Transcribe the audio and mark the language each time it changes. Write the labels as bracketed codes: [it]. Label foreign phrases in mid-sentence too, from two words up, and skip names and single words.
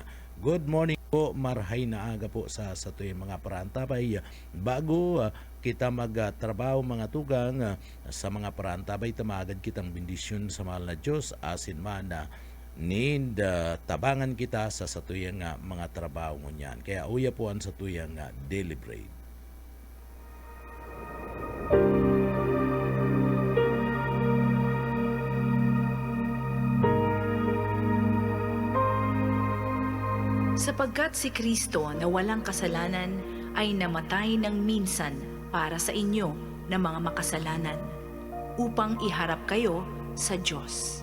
[en] Good morning [bik] po, marhay na aga po sa tuyang mga parantabay. Bago kita magtrabaho mga tugang sa mga parantabay, tamagad kitang bendisyon sa mahal na Diyos asin man tabangan kita sa satuyang mga trabaho mo niyan. Kaya uya po ang satuyang [en] daily bread. [tl] Sapagkat si Kristo na walang kasalanan ay namatay ng minsan para sa inyo na mga makasalanan, upang iharap kayo sa Diyos.